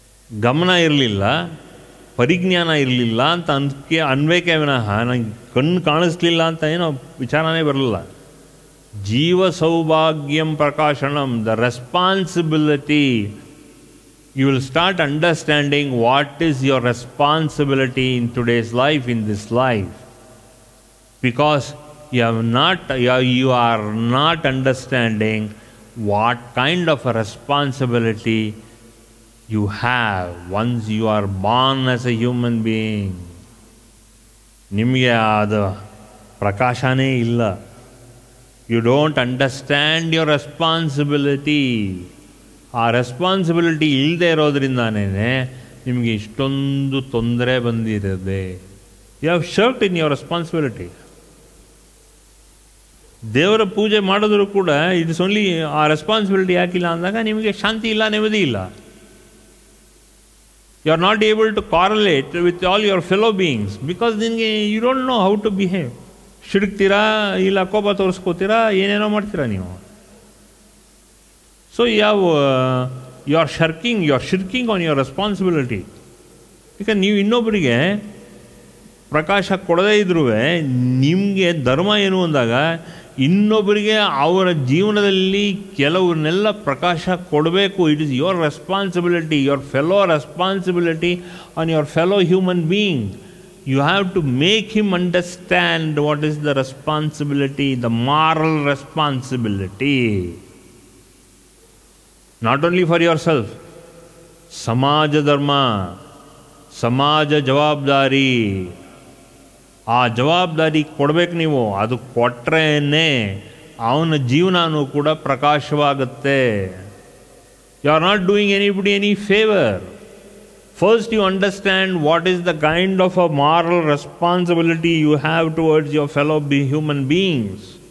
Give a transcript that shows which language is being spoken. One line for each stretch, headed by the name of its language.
Kannada: ಗಮನ ಇರಲಿಲ್ಲ, ಪರಿಜ್ಞಾನ ಇರಲಿಲ್ಲ ಅಂತ ಅನ್ಬೇಕೇ ವಿನಃ ನಂಗೆ ಕಣ್ಣು ಕಾಣಿಸ್ಲಿಲ್ಲ ಅಂತ ಏನೋ ವಿಚಾರನೇ ಬರಲಿಲ್ಲ.
Sanskrit: ಜೀವ ಸೌಭಾಗ್ಯಂ ಪ್ರಕಾಶನಂ,
English: The responsibility. You will start understanding what is your responsibility in today's life, in this life. Because you are not understanding what kind of a responsibility you have once you are born as a human being.
Kannada: ನಿಮಗೆ ಅದು ಪ್ರಕಾಶನೇ ಇಲ್ಲ.
English: You don't understand your responsibility.
Kannada: ಆ responsibility ಇಲ್ಲದೆ ಇರೋದ್ರಿಂದಾನೇ ನಿಮಗೆ ಇಷ್ಟೊಂದು ತೊಂದರೆ ಬಂದಿರುತ್ತೆ.
English: You have shirt in your responsibility.
Kannada: ದೇವರ ಪೂಜೆ ಮಾಡಿದ್ರು ಕೂಡ
English: it's only
Kannada: ಆ ರೆಸ್ಪಾನ್ಸಿಬಿಲಿಟಿ ಯಾಕಿಲ್ಲ ಅಂದಾಗ ನಿಮಗೆ ಶಾಂತಿ ಇಲ್ಲ, ನೆಮ್ಮದಿ ಇಲ್ಲ.
English: You are not able to correlate with all your fellow beings because ನಿನಗೆ you don't know how to behave.
Kannada: ಸಿಡುಕ್ತೀರಾ, ಇಲ್ಲ ಕೋಪ ತೋರಿಸ್ಕೋತೀರಾ, ಏನೇನೋ ಮಾಡ್ತೀರಾ ನೀವು.
English: So you are shirking on your responsibility.
Kannada: Because ನೀವು ಇನ್ನೊಬ್ಬರಿಗೆ ಪ್ರಕಾಶ ಕೊಡದೇ ಇದ್ರೂ ನಿಮಗೆ ಧರ್ಮ ಏನು ಅಂದಾಗ ಇನ್ನೊಬ್ಬರಿಗೆ ಅವರ ಜೀವನದಲ್ಲಿ ಕೆಲವನ್ನೆಲ್ಲ ಪ್ರಕಾಶ ಕೊಡಬೇಕು.
English: It is your responsibility, your fellow responsibility on your fellow human being. You have to make him understand what is the responsibility, the moral responsibility. Not only for yourself, Samaja Dharma, Samaja Jawabdari,
Kannada: ಆ ಜವಾಬ್ದಾರಿ ಕೊಡಬೇಕು ನೀವು. ಅದು ಕೊಟ್ರೇನೆ ಅವನ ಜೀವನನೂ ಕೂಡ ಪ್ರಕಾಶವಾಗುತ್ತೆ.
English: You are not doing anybody any favour. First you understand what is the kind of a moral responsibility you have towards your fellow human beings.